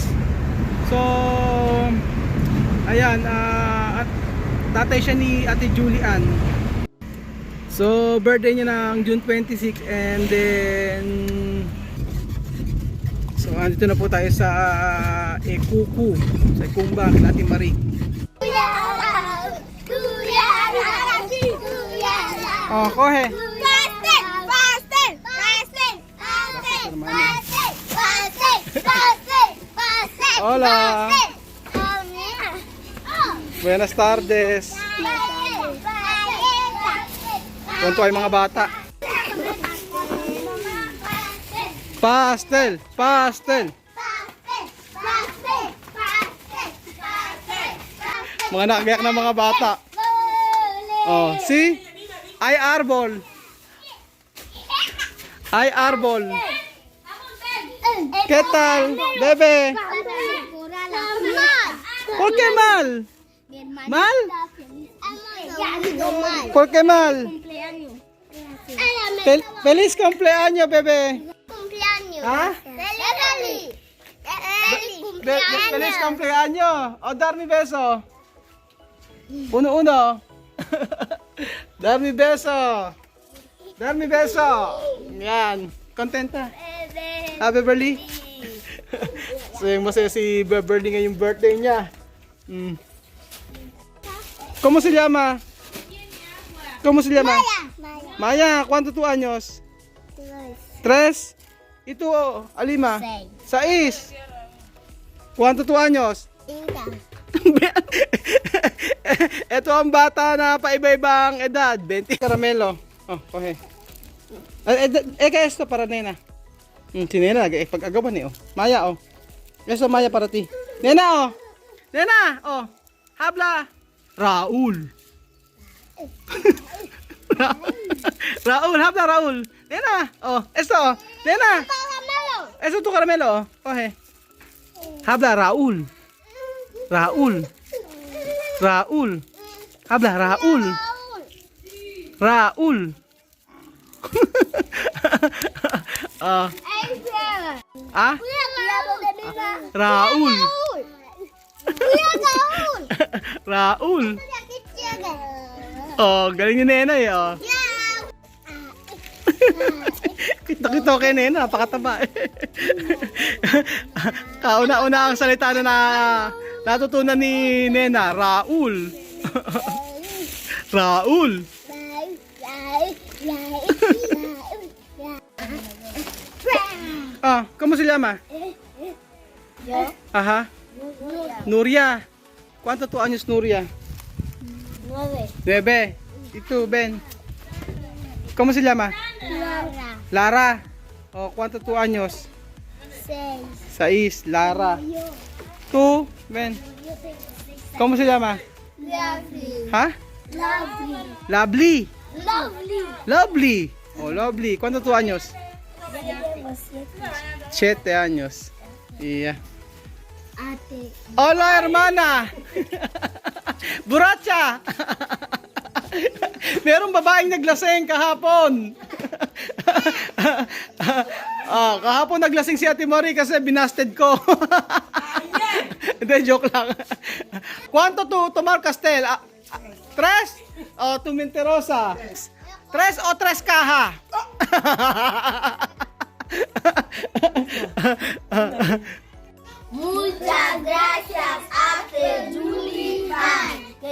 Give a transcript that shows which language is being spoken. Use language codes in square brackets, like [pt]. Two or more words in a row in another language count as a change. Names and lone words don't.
[tl] So, ayan, at tatay siya ni Ate Julian. So, birthday niya ng June 26 [en] and then so, [tl] andito na po tayo sa Kuku, sa Kumba, kila Ate Marie. Oh, kohe. [es] Hola. Buenas tardes. [tl] Kunto ay mga bata. [es] Pastel, pastel. [tl] Mga nakagiyak na mga bata. [es] Oh, see? Ay arbol. Ay arbol. ¿Qué tal, bebé? ¿Por qué mal? ¿Mal? ¿Por qué mal? Feliz cumpleaños, bebé. ¿Ah? Feliz cumpleaños. O, dar mi beso. Uno. Dar mi beso. Dar mi beso. Yan. Contenta? Beverly? [tl] So, yung masaya si Beverly ngayong birthday niya. [es] ¿Cómo se llama? ¿Cómo se llama? Maya. ¿Cuánto tu años? 3. Ito, Alima. 6. ¿Cuánto tu años? [tl] Ito ang bata na paiba-ibang edad. [es] 20. Caramelo. Oh, okay. ¿Qué es esto para nena? Si nena, [tl] pag-agawan eh. Oh. Maya, [es] oh. Eso Maya para ti. Nena, oh. Nena, oh. Habla. Raul. Raul, habla Raul. Nena, oh. Esto, oh. Nena. Eso tu caramelo, oh. Okay. Habla Raul. Raul. Raul. Habla Raul. Raul. Raul. Raul. [tl] Oh, galing ni Nena eh, oh. Kita-kita kay Nena, napakataba eh. Kauna-una ang salita na natutunan ni Nena, Raul. Raul. [es] ¿Cómo se llama? Yo. Ajá. Nuria. ¿Cuánto tu años, Nuria? 9. ¿Y tú, Ben? ¿Cómo se llama? Laura. Lara. Oh, ¿cuánto tu años? 6. Lara. ¿Tú, Ben? ¿Cómo se llama? Lovely. ¿Ah? Lovely. Lovely. Lovely. Lovely. Oh, Lovely. ¿Cuánto tu años? 7 años. Yeah. [tl] Ate. [es] Hola, hermana. Buracha. [tl] Merong babaeng naglasing kahapon. Kahapon naglasing si Ate Marie kasi binasted ko. Hindi, joke lang. [es] ¿Cuánto tu tomar castel? 3? O tu mentirosa? 3 o 3 caja? Muchas gracias, Ate Julian.